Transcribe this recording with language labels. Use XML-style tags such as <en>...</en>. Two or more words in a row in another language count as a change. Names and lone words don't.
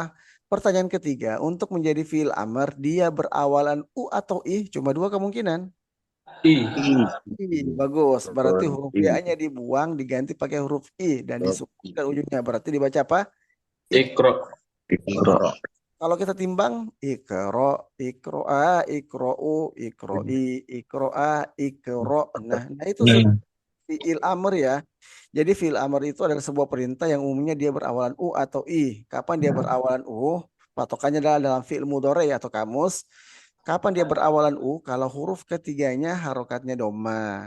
<id>Pertanyaan ketiga, untuk menjadi fi'il amr, dia berawalan u atau ih, cuma dua kemungkinan. I. I, bagus. Berarti huruf I. ya-nya dibuang, diganti pakai huruf I dan disukun ujungnya. Berarti dibaca apa? Ikro. Ikro. Kalau kita timbang, ikro, ikroa, ikrou, ikroi, ikroa, ikro. Nah itu fiil amr ya. Jadi fiil amr itu adalah sebuah perintah yang umumnya dia berawalan u atau i. Kapan dia berawalan u? Patokannya adalah dalam fiil mudhari atau kamus. Kapan dia berawalan u? Kalau huruf ketiganya harokatnya doma.</id>